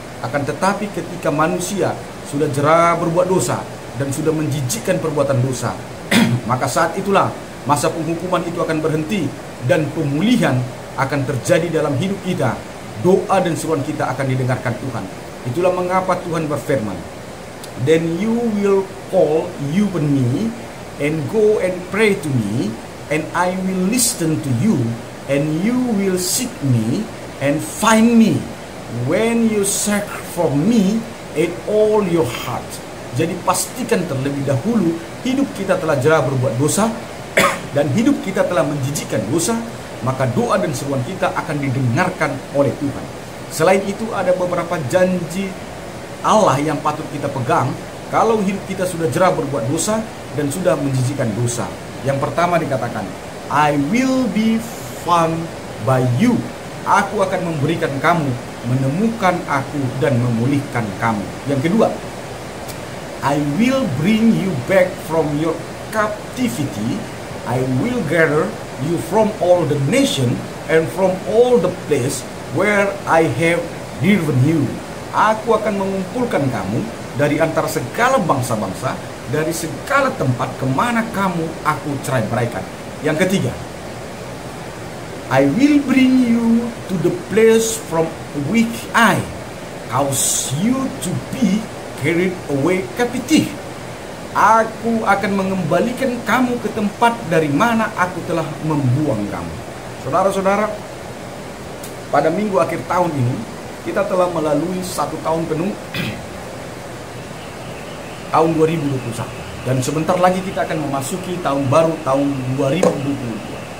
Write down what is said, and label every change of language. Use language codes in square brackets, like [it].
[id] Akan tetapi ketika manusia sudah jera berbuat dosa dan sudah menjijikkan perbuatan dosa, maka saat itulah masa penghukuman itu akan berhenti dan pemulihan akan terjadi dalam hidup kita. Doa dan seruan kita akan didengarkan Tuhan. Itulah mengapa Tuhan berfirman, [en] "Then you will call you and me and go and pray to me, and I will listen to you, and you will seek me and find me when you search for me in all your heart." [id] Jadi pastikan terlebih dahulu hidup kita telah jera berbuat dosa dan hidup kita telah menjijikkan dosa, maka doa dan seruan kita akan didengarkan oleh Tuhan. Selain itu ada beberapa janji Allah yang patut kita pegang kalau hidup kita sudah jera berbuat dosa dan sudah menjijikkan dosa. Yang pertama dikatakan, [en] I will be found by you. [id] Aku akan memberikan kamu, menemukan aku dan memulihkan kamu. Yang kedua, [en] I will bring you back from your captivity. I will gather you from all the nation and from all the place where I have driven you. [id] Aku akan mengumpulkan kamu dari antara segala bangsa-bangsa, dari segala tempat kemana kamu aku cerai-beraikan. Yang ketiga, [en] I will bring you to the place from which I cause you to be carried away captive. [id] Aku akan mengembalikan kamu ke tempat dari mana aku telah membuang kamu. Saudara-saudara, pada minggu akhir tahun ini kita telah melalui 1 tahun penuh, tahun 2021, dan sebentar lagi kita akan memasuki tahun baru, tahun 2022.